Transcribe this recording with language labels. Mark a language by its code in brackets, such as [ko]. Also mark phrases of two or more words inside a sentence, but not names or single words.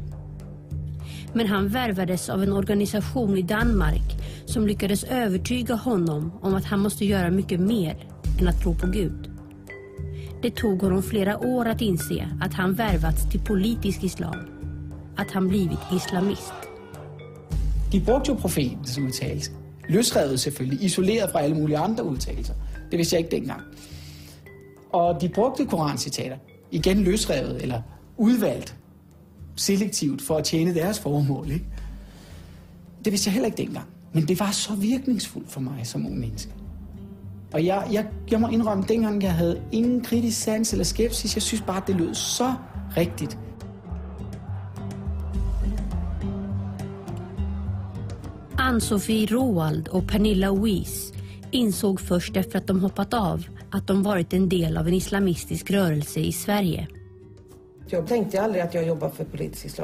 [sv] Men han värvades av en organisation i Danmark som lyckades övertyga honom om att han måste göra mycket mer än att tro på Gud. Det tog honom flera år att inse att han värvats till politisk islam. Att han blivit islamist. [da] De brugte jo profetens udtalelse. Løsrevet selvfølgelig, isoleret fra alle mulige andre udtalelser. Det vidste jeg ikke dengang. Og de brugte korancitater. Igen løsrevet eller udvalgt. Selektivt for at tjene deres formål. Ikke? Det vidste jeg heller ikke dengang. Men det var så virkningsfuldt for mig som ung menneske. Og jeg må indrømme, dengang jeg havde ingen kritisk sans eller skepsis. Jeg synes bare, det lød så rigtigt. [sv] Ann-Sofie Roald och Pernilla Weiss insåg först efter att de hoppat av att de varit en del av en islamistisk rörelse i Sverige. Jag tänkte aldrig att jag jobbar för politisk islam.